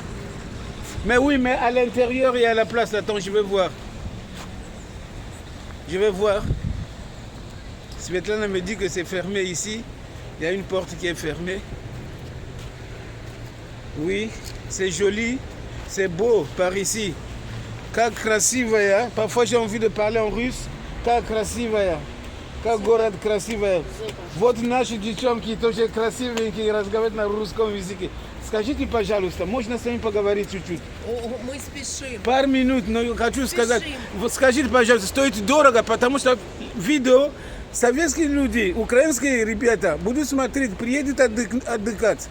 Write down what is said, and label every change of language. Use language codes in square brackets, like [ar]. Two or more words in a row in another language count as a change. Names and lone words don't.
[fr] Mais oui, mais à l'intérieur, il y a la place. Attends, je vais voir. Je vais voir. Svetlana me dit que c'est fermé ici. Il y a une porte qui est fermée. Oui, c'est joli. C'est beau par ici. [ru] Как красивая. [fr] Parfois, j'ai envie de parler en russe. [ru] Как красивая. Как город красивая. Вот наши девчонки тоже красивенькие, разговаривают на русском языке. Скажите, пожалуйста, можно с вами поговорить чуть-чуть? Мы спешим. Пару минут, но хочу сказать. Вот скажите, пожалуйста, стоит дорого, потому что видео советские люди, украинские ребята будут смотреть, приедут отдыхать.